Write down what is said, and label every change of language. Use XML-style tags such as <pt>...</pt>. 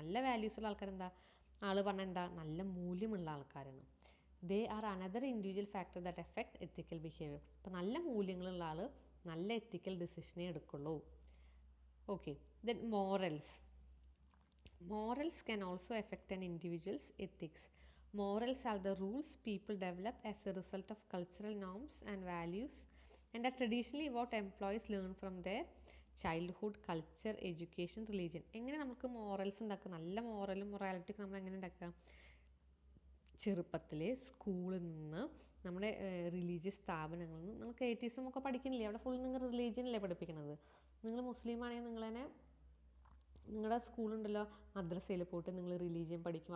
<ml>നല്ല വാല്യൂസുള്ള ആൾക്കാർ എന്താ? ആൾ പറഞ്ഞാൽ എന്താ? നല്ല മൂല്യമുള്ള ആൾക്കാരാണ്.</ml> <en>They are another individual factor that effect ethical behaviour.</en> <ml>അപ്പോൾ നല്ല മൂല്യങ്ങളുള്ള ആൾ നല്ല എത്തിക്കൽ ഡിസിഷനേ എടുക്കുള്ളൂ.</ml> <en>Okay. Then morals. Morals can also effect an individual's ethics. Morals are the rules people develop as a result of cultural norms and values and are traditionally what employees learn from their childhood, culture, education, religion.</en> <ml>എങ്ങനെ നമുക്ക് morals ഉണ്ടാക്കുക? നല്ല മോറലും മൊറാലിറ്റിയൊക്കെ നമ്മൾ എങ്ങനെ ഉണ്ടാക്കുക? ചെറുപ്പത്തിലെ സ്കൂളിൽ നിന്ന്, നമ്മുടെ റിലീജിയസ് സ്ഥാപനങ്ങളിൽ നിന്ന്. നിങ്ങൾക്ക് എയ്റ്റീസം ഒക്കെ പഠിക്കുന്നില്ലേ? അവിടെ ഫുൾ നിങ്ങൾ റിലീജിയനല്ലേ പഠിപ്പിക്കുന്നത്. നിങ്ങൾ മുസ്ലിം ആണെങ്കിൽ നിങ്ങളതിനെ നിങ്ങളുടെ സ്കൂളുണ്ടല്ലോ, മദ്രസയിൽ പോയിട്ട് നിങ്ങൾ റിലീജിയൻ പഠിക്കും.</ml>